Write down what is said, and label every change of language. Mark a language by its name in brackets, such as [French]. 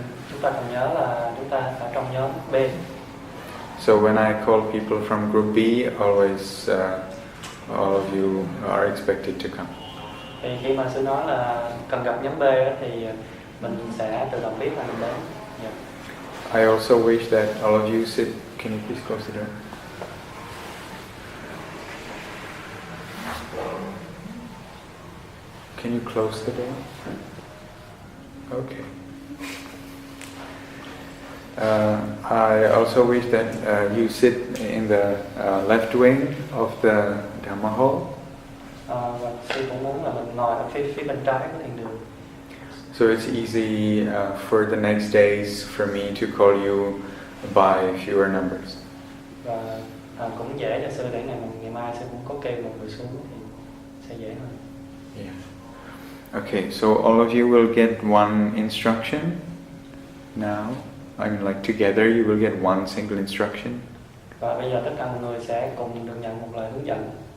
[Vietnamese] Chúng ta cần nhớ là chúng ta ở trong nhóm B. [English] So when I call people from group B, always all of you are expected to come. [Vietnamese] Thì khi mà sư nói là cần gặp nhóm B á, thì mình sẽ tự động biết là mình đến. [English] Yeah. I also wish that all of you sit. Can you please close the door? Can you close the door? Okay. I also wish that you sit in the left wing of the Dhamma hall. [Vietnamese] Và sư cũng muốn là mình ngồi ở phía bên trái của thiền đường. [English] So it's easy for the next days for me to call you by fewer numbers. [Vietnamese] Và cũng dễ cho sư để ngày mai sư cũng có kêu một người xuống thì sẽ dễ hơn. [English] Yeah. Okay, so all of you will get one instruction now. I mean, like together you will get one single instruction. [Vietnamese] Và bây giờ tất cả mọi người sẽ cùng được nhận một lời hướng dẫn.